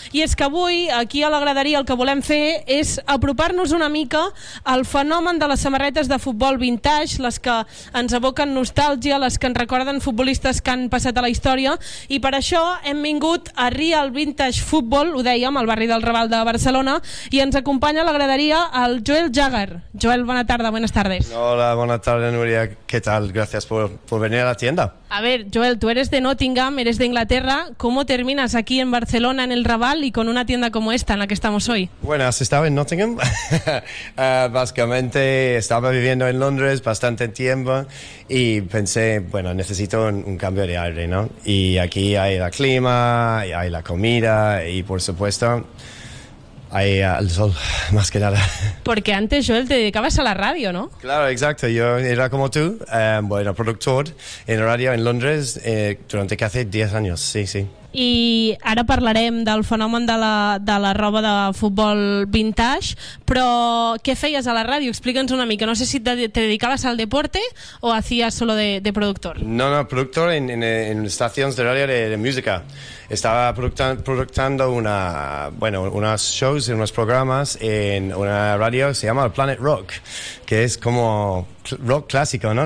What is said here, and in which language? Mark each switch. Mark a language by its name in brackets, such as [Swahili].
[Catalan] I és que avui aquí a la graderia el que volem fer és apropar-nos una mica al fenomen de les samarretes de futbol vintage, les que ens aboquen nostàlgia, les que ens recorden futbolistes que han passat a la història, i per això hem vingut a Real Vintage Football, ho dèiem, al barri del Raval de Barcelona, i ens acompanya a la graderia el Joel Jagger. Joel, bona tarda, [Spanish] buenas tardes. Hola, [Catalan] bona tarda, [Spanish] Núria, ¿qué tal? Gracias por venir a la tienda. A ver, Joel, tú eres de Nottingham, eres de Inglaterra, ¿cómo terminas aquí en Barcelona, en el Raval y con una tienda como esta en la que estamos hoy? Bueno, has estado en Nottingham, básicamente estaba viviendo en Londres bastante tiempo y pensé, bueno, necesito un cambio de aire, ¿no? Y aquí hay el clima, hay la comida y por supuesto hay el sol, más que nada. Porque antes, Joel, te dedicabas a la radio, ¿no? Claro, exacto. Yo era como tú, bueno, productor en radio en Londres durante casi 10 años, sí. [Catalan] I ara parlarem del fenomen de la roba de futbol vintage, però què feies a la ràdio? Explica'ns una mica. [Spanish] No sé si te dedicaves al deporte o hacías solo de productor. No, productor en estaciones de radio de música. Estaba productando unas shows y unos programas en una radio que se llama Planet Rock, que es como rock clásico, ¿no?